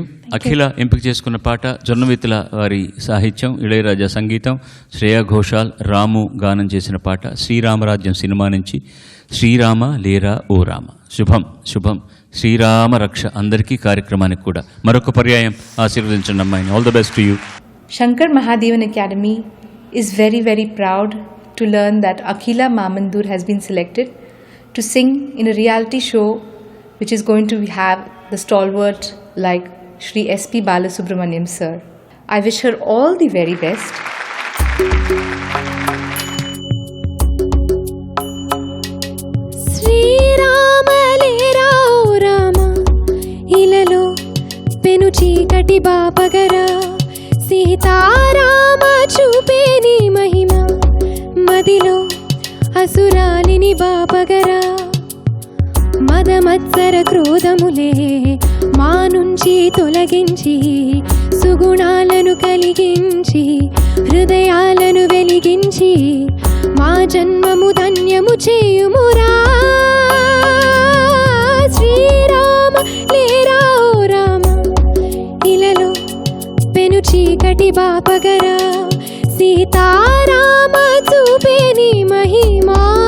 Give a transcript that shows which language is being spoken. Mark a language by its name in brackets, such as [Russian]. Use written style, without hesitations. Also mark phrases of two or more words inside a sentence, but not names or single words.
[Telugu] అఖిల ఎంపిక చేసుకున్న పాట జొన్నవిత్తుల వారి సాహిత్యం, ఇళయరాజా సంగీతం, శ్రేయా ఘోషాల్, రాము గానం చేసిన పాట శ్రీరామరాజ్యం సినిమా నుంచి. శ్రీరామ లేరా ఓ రామ. శుభం శుభం. శ్రీరామ రక్ష అందరికీ, కార్యక్రమానికి కూడా మరొక పర్యాయం ఆశీర్వదించండి అమ్మాయిని. [English] all the best to you. Shankar Mahadevan Academy is very, very proud to learn that Akhila Mamandur has been selected to sing in a reality show which is going to have the stalwart like Shri S.P. Balasubramaniam sir. I wish her all the very best. [Telugu] శ్రీరామ లేరా ఓ రామ, ఇలలో పెను చీకటి బాపగరా, సీతారామ చూపేని మహిమ, మదిలో అసురాలిని బాపగరా. మదమత్సర క్రోధములే మా నుంచి తొలగించి, సుగుణాలను కలిగించి, హృదయాలను వెలిగించి, మా జన్మము ధన్యము చేయుమురా. శ్రీరామ లేరా ఓ రామ, ఇలలో పెను చీకటి బాపగరా, సీతారామ చూపేని మహిమా.